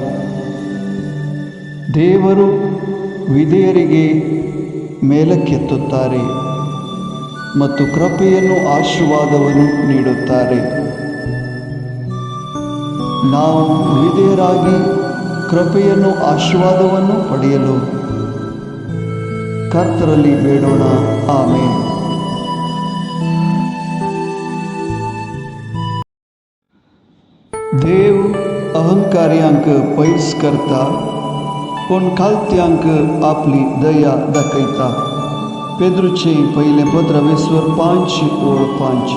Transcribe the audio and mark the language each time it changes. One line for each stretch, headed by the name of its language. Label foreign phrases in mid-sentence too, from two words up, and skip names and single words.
Kannada: ದೇವರು ವಿಧೇಯರಿಗೆ ಮೇಲಕ್ಕೆತ್ತುತ್ತಾರೆ ಮತ್ತು ಕೃಪೆಯನ್ನು ಆಶೀರ್ವಾದವನ್ನು ನೀಡುತ್ತಾರೆ. ನಾವು ವಿಧೇಯರಾಗಿ ಕೃಪೆಯನ್ನು ಆಶೀರ್ವಾದವನ್ನು ಪಡೆಯಲು ಕರ್ತರಲ್ಲಿ ಬೇಡೋಣ. ಆಮೆನ್.
Konkani: देव अहंकार्यांक पैस करता, पण खालत्यांक आपली दया दाखयता. पेद्रूचे पहिले पत्र 5:5.